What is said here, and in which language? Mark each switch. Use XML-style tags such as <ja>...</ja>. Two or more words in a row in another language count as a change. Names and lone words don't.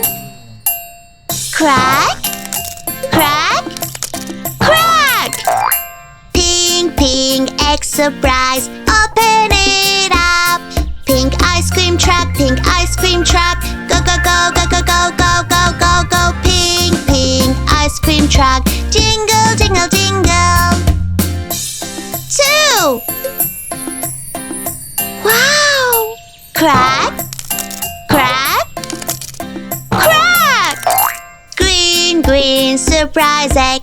<en>Crack, crack, crack! Pink egg surprise. Open it up. Pink ice cream truck. Go, go, go, go, go, go, go, go, go, go. Pink ice cream truck. Jingle, jingle, jingle. 2. Wow! Crack, crack, crack! Green surprise egg.</en>